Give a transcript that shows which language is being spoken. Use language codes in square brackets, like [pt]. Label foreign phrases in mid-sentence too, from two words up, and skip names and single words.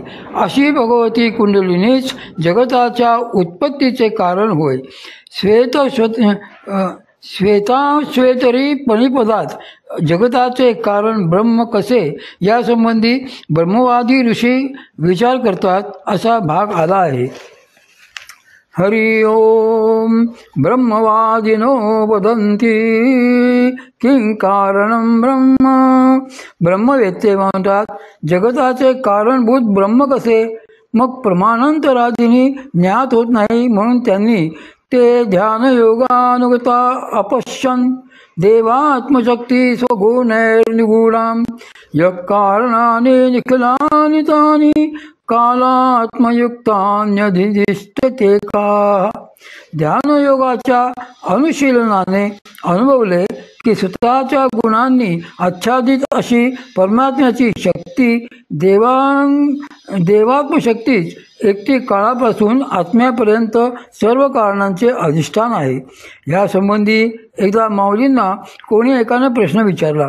[mr] अशी भगवती कुंडलिनीच जगताच्या उत्पत्तीचे कारण होय. श्वेताश्वेतरी पणिपदात जगताचे कारण ब्रह्म कसे यासंबंधी ब्रह्मवादी ऋषी विचार करतात असा भाग आला आहे. [sa] हरि ओम ब्रह्मवादिनो वदन्ति किं कारणं ब्रह्म. [mr] ब्रह्मवेत्ते म्हणतात जगताचे कारणभूत ब्रह्म कसे. मग प्रमाणांतरादींनी ज्ञात होत नाही म्हणून त्यांनी ते [sa] ध्यानयोगानुगता अपश्यन् देवात्मशक्ती स्वगुणैर्निगूढां यः कारणानि निखिलानि तानि कालात्मयुक्तान्यधिष्ठते का. [mr] ध्यानयोगाच्या अनुशीलनाने अनुभवले की स्वतःच्या गुणांनी आच्छादित अशी परमात्म्याची शक्ती देवात्मशक्तीच एकटी काळापासून आत्म्यापर्यंत सर्व कारणांचे अधिष्ठान आहे. यासंबंधी एकदा माऊलींना कोणी एकाने प्रश्न विचारला.